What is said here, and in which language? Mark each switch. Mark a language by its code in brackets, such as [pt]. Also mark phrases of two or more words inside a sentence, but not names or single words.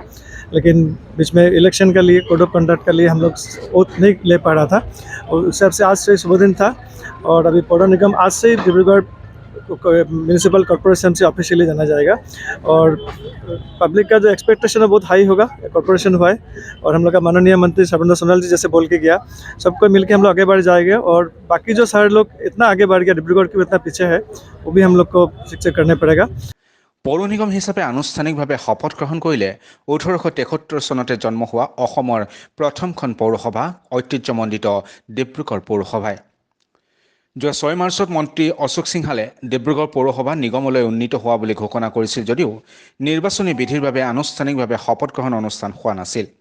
[hi] लेकिन बीच में इलेक्शन के लिए [en] code of conduct [hi] के लिए हम लोग ओथ नहीं ले पा रहा था और उस हिसाब से आज से शुभ दिन था और अभी पौर निगम आज से ही डिब्रूगढ़ म्यूनिसिपल कॉर्पोरेशन से ऑफिशियली जाना जाएगा और पब्लिक का जो एक्सपेक्टेशन है बहुत हाई होगा। कॉर्पोरेशन हुआ है और हम लोग का माननीय मंत्री सर्बानंद सोनोवाल जी जैसे बोल के गया सबको मिलकर हम लोग आगे बढ़ जाएंगे और बाकी जो सारे लोग इतना आगे बढ़ गया डिब्रूगढ़ की इतना पीछे है वो भी हम लोग को शिक्षा करने पड़ेगा। [as] পৌৰ নিগম হিচাপে আনুষ্ঠানিকভাৱে শপত গ্ৰহণ কৰিলে 1873 চনতে জন্ম হোৱা অসমৰ প্ৰথমখন পৌৰসভা ঐতিহ্যমণ্ডিত ডিব্ৰুগড় পৌৰসভাই। যোৱা 6 মাৰ্চত মন্ত্ৰী অশোক সিংহালে ডিব্ৰুগড় পৌৰসভা নিগমলৈ উন্নীত হোৱা বুলি ঘোষণা কৰিছিল যদিও নিৰ্বাচনী বিধিৰ বাবে আনুষ্ঠানিকভাৱে শপত গ্ৰহণ অনুষ্ঠান হোৱা নাছিল।